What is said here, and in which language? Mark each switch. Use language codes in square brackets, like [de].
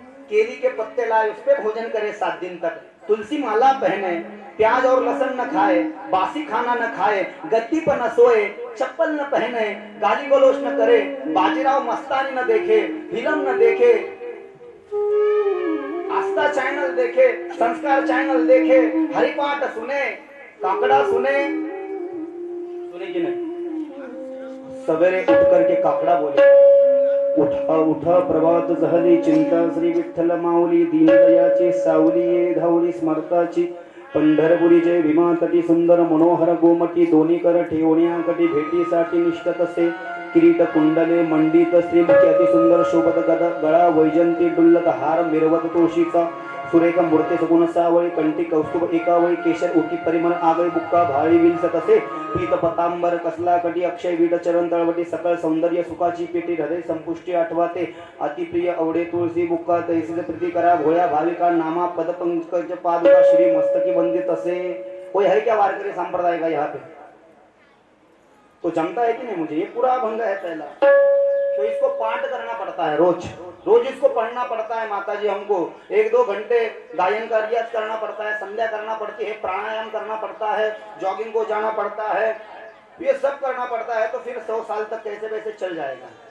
[hi] केरी के पत्ते लाए, उस पे भोजन करे 7 दिन तक, तुलसी माला पहने, प्याज और लहसुन न खाए, बासी खाना न खाए, गद्दी पर न सोए, चप्पल न पहने, गाली गलौज न करे, बाजीराव मस्तानी न देखे, फिल्म न देखे, आस्था चैनल देखे, संस्कार चैनल देखे, हरिपाठ सुने, काकड़ा सुने कि नहीं? सवेरे उठ करके काकड़ा बोले, [mr] उठा उठा प्रभात झाली चिंता, श्री विठ्ठल माऊली दीनदयाची सावली ये धावली स्मरताची, पंढरपुरी जय भीमा तटी सुंदर मनोहर गोमटी दोन्ही कर ठेवण्या कटी भेटीसाठी निष्ठ तसे किरीट कुंडले मंडित श्रीमुखी अति सुंदर शोभत गळा वैजंती डुल्लत हार मिरवत तुळशीचा सुरेख मूर्ती सगुण सावळी कंठी कौस्तुभ एकावळी केशर उटी परिमळ आगळी बुक्का भाळी विलसत असे पीत पतांबर कसला कटी अक्षय वीट चरण तळवटी सकळ सौंदर्य सुखाची पेटी हृदय संपुष्टी आठवाते अतिप्रिय अवडे तुळसी बुक्का तैसीच प्रीती करा भोळ्या भाविका नामा पद पंकज पादुका श्री मस्तकी वंदित असे। [hi] कोई है क्या वारकरी संप्रदाय का यहाँ पे? तो जमता है कि नहीं? मुझे ये पूरा अभंग है पहला, तो इसको पाठ करना पड़ता है, रोज रोज इसको पढ़ना पड़ता है। माता जी हमको 1-2 घंटे गायन का रियाज करना पड़ता है, संध्या करना पड़ती है, प्राणायाम करना पड़ता है, जॉगिंग को जाना पड़ता है, ये सब करना पड़ता है। तो फिर 100 साल तक कैसे वैसे चल जाएगा।